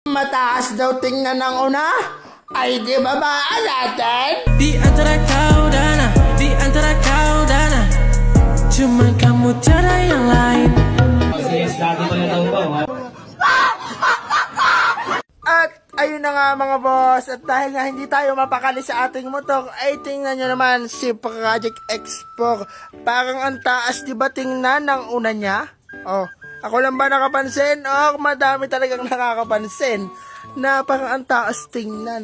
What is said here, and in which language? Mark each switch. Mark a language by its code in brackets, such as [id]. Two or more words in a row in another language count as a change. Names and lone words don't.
[tl] Mataas daw tingnan ng una? Ay di ba ba natin? [id] Di antara kau dan di antara kau dan cuman kamu tiada yang lain. [tl] At ayun na nga mga boss, at dahil nga hindi tayo mapakali sa ating motor, ay tingnan nyo naman si Project X4. Parang ang taas, di ba tingnan ng una niya? Oh, ako lang ba nakapansin? Oh, madami talagang nakakapansin na parang ang taas tingnan.